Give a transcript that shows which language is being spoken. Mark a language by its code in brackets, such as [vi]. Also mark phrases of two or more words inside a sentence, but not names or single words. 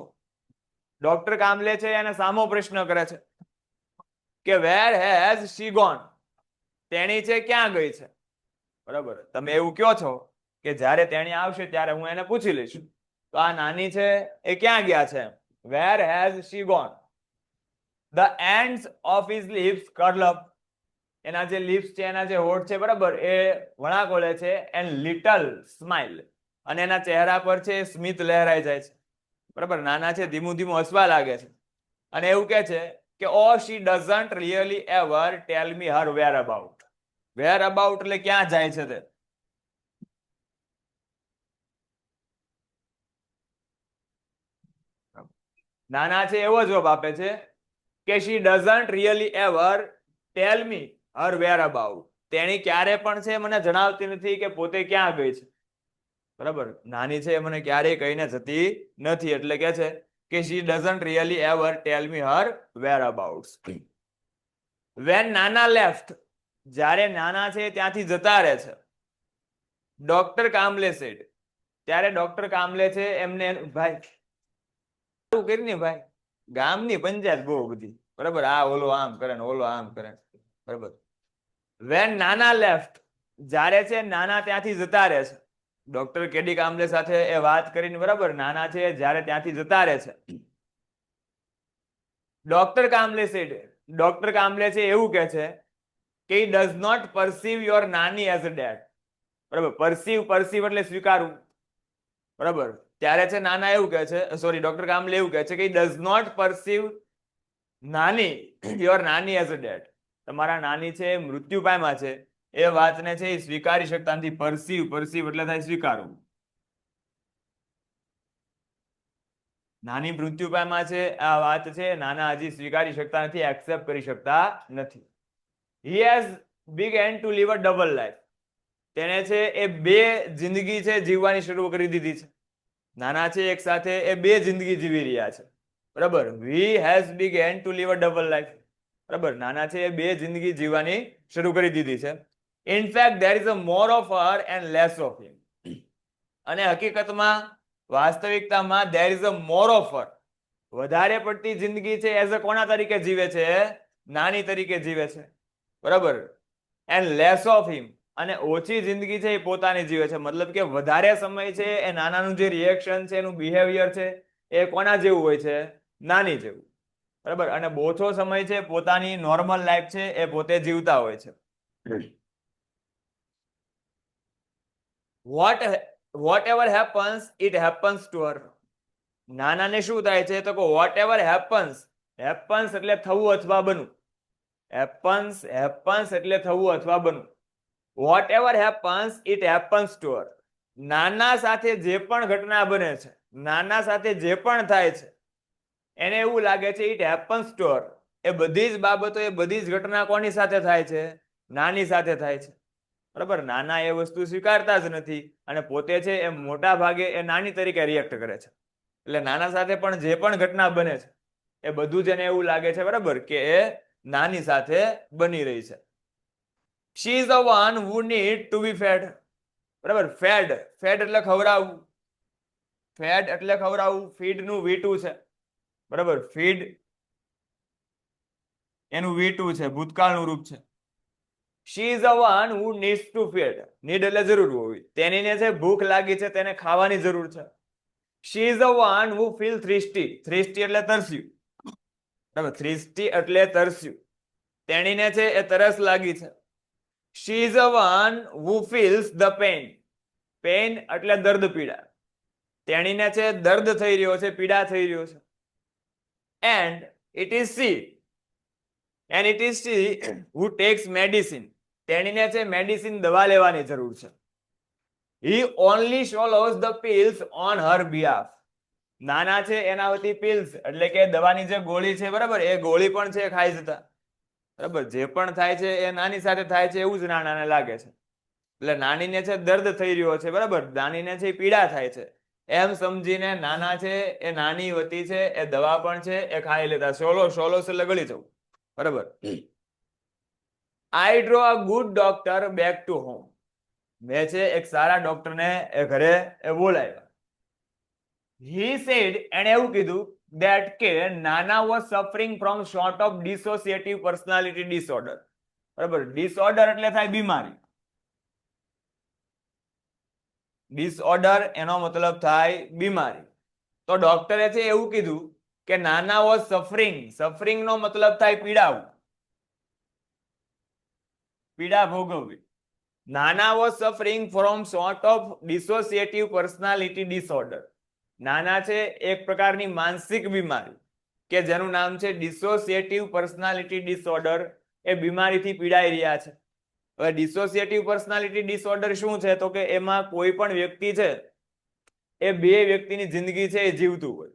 [gu] ડોક્ટર કામલે છે એને સામો પ્રશ્ન કરે છે કે [en] where has she gone. [gu] તેણી છે ક્યાં ગઈ છે. બરાબર, તમે એવું કહો છો કે જ્યારે તેણી આવશે ત્યારે હું એને પૂછી લઈશ, તો આ નાની છે એ ક્યાં ગયા છે. [en] where has she gone. The ends of his lips curl up. [gu] એના જે લિપ્સ છે, એના જે હોઠ છે, બરાબર, એ વણાકોળે છે. [en] and little smile, [gu] અને એના ચહેરા પર છે સ્મિત લહેરાઈ જાય છે. બરાબર, નાના છે ધીમું ધીમું હસવા લાગે છે અને એવું કહે છે કે [en] oh she doesn't really ever tell me her whereabouts. whereabouts [gu] એટલે ક્યાં જાય છે તે. નાના છે એવો જવાબ આપે છે કે [en] she doesn't really ever tell me her whereabouts. [gu] તેણી ક્યારે પણ છે મને જણાવતી નથી કે પોતે ક્યાં ગઈ છે. બરાબર, નાની છે મને ક્યારેય કહીને જતી નથી, એટલે કે છે કે [en] she doesn't really ever tell me her whereabouts. When નાના left, [gu] જ્યારે નાના છે ત્યાંથી જતા રહે છે, ડોક્ટર કામલે said, ત્યારે ડોક્ટર કામલે છે એમને, ભાઈ કરીને ભાઈ ગામની પંચાયત બહુ બધી, બરાબર, આ ઓલો આમ કરે ને ઓલો આમ કરે, બરાબર, [en] when નાના left, [gu] જ્યારે છે નાના ત્યાંથી જતા રહે છે. ડોક્ટર કેડી કામલે સાથે એ વાત કરીને બરાબર, નાના છે જ્યારે ત્યાંથી જતા રહે છે. ડોક્ટર કામલે છે એવું કહે છે કે [en] he does not perceive your નાની as a dad. [gu] બરાબર, પરસીવ એટલે સ્વીકારવું. બરાબર, ત્યારે છે નાના એવું કહે છે, સોરી ડોક્ટર કામલે એવું કહે છે કે [en] he does not perceive your નાની as a dad. [gu] તમારા નાની છે મૃત્યુ પામ્યા છે એ વાતને છે એ સ્વીકારી શકતા નથી. પરસીવ એટલે થાય સ્વીકારવું. નાની મૃત્યુ પામ્યા છે આ વાત છે નાના હજી સ્વીકારી શકતા નથી, એક્સેપ્ટ કરી શકતા નથી. [en] he has begun to live a double life. [gu] તેને છે એ બે જિંદગી છે જીવવાની શરૂ કરી દીધી છે. નાના છે એક સાથે એ બે જિંદગી જીવી રહ્યા છે. બરાબર, [en] he has begun to live a double life. [gu] બરાબર, નાના છે એ બે જિંદગી જીવવાની શરૂ કરી દીધી છે. [en] in fact there is a more of her and less of him. [gu] અને હકીકતમાં વાસ્તવિકતામાં [en] there is a more of her, [gu] વધારે પડતી જિંદગી છે [en] as a [gu] કોના તરીકે જીવે છે? નાની તરીકે જીવે છે. બરાબર, [en] and less of him, [gu] અને ઓછી જિંદગી છે એ પોતાની જીવે છે. મતલબ કે વધારે સમય છે એ નાનાનું જે રિએક્શન છે એનું બિહેવિયર છે એ કોના જેવું હોય છે? નાની જેવું. બરાબર, અને ઓછો સમય છે પોતાની [en] normal life [gu] છે એ પોતે જીવતા હોય છે. [en] whatever happens it happens to her. [gu] નાનાને શું થાય છે તો કે [en] whatever happens [gu] એટલે થવું અથવા બનવું. happens એટલે થવું અથવા બનવું. [en] whatever happens it happens to her. [gu] નાના સાથે જે પણ ઘટના બને છે, નાના સાથે જે પણ થાય છે એને એવું લાગે છે [en] it happens to her. [gu] એ બધી જ બાબતો, એ બધી જ ઘટના કોની સાથે થાય છે? નાની સાથે થાય છે. બરાબર, નાના એ વસ્તુ સ્વીકારતા જ નથી અને પોતે છે એ મોટા ભાગે એ નાની તરીકે રિએક્ટ કરે છે. એટલે નાના સાથે પણ જે પણ ઘટના બને છે એ બધું જ એને એવું લાગે છે બરાબર કે એ નાની સાથે બની રહી છે. [en] she is the one who need to be fed. [gu] બરાબર, ફેડ એટલે ખવડાવવું. ફેડ એટલે ખવડાવવું. ફીડ નું V2 છે. બરાબર, ફીડ એનું V2 છે, ભૂતકાળનું રૂપ છે. [en] she is the one who needs to feed. [gu] need એટલે જરૂર હોવી. તેનીને છે ભૂખ લાગી છે, તેને ખાવાની જરૂર છે. [en] she is the one who feel thirsty. [gu] thirsty એટલે તરસ્યું. બરાબર, thirsty એટલે તરસ્યું. તેણીને છે એ તરસ લાગી છે. [en] she is the one who feels the pain. [gu] pain એટલે દર્દ, પીડા. તેણીને છે દર્દ થઈ રહ્યો છે, પીડા થઈ રહ્યો છે. [en] and it is she who takes medicine. [gu] તેણીને છે મેડિસિન, દવા લેવાની જરૂર છે. [en] he only swallows the pills on her behalf. [gu] નાના છે એના વતી pills એટલે કે દવાની જે ગોળી છે બરાબર, એ ગોળી પણ છે ખાઈ જતા. બરાબર, જે પણ થાય છે એ નાની સાથે થાય છે એવું જ નાનાને લાગે છે. એટલે નાનીને છે દર્દ થઈ રહ્યો છે, બરાબર, નાનીને છે પીડા થાય છે એમ સમજીને નાના છે એ નાની વતી છે એ દવા પણ છે એ ખાઈ લેતા. સોલોસ એટલે ગળી જવું. બરાબર, [en] I draw a good doctor back to home. [gu] મેં છે એક સારા ડોક્ટરને એ ઘરે એ બોલાવ્યા. [en] he said, [gu] એણે એવું કીધું [en] that કે નાના was suffering from sort of dissociative personality disorder. [gu] બરાબર, disorder એટલે થાય બીમારી. disorder એનો મતલબ થાય બીમારી. તો ડોક્ટરે છે એવું કીધું કે નાના [en] was suffering [gu] નો મતલબ થાય પીડાવું, પીડા ભોગવવી. [en] નાના was suffering from sort of dissociative personality disorder. [gu] નાના છે એક પ્રકારની માનસિક બીમારી કે જેનું નામ છે [en] dissociative personality disorder. [gu] એ બીમારીથી પીડાઈ રહ્યા છે. હવે [en] dissociative personality disorder [gu] શું છે તો કે એમાં કોઈ પણ વ્યક્તિ છે એ બે વ્યક્તિની જિંદગી છે એ જીવતું હોય.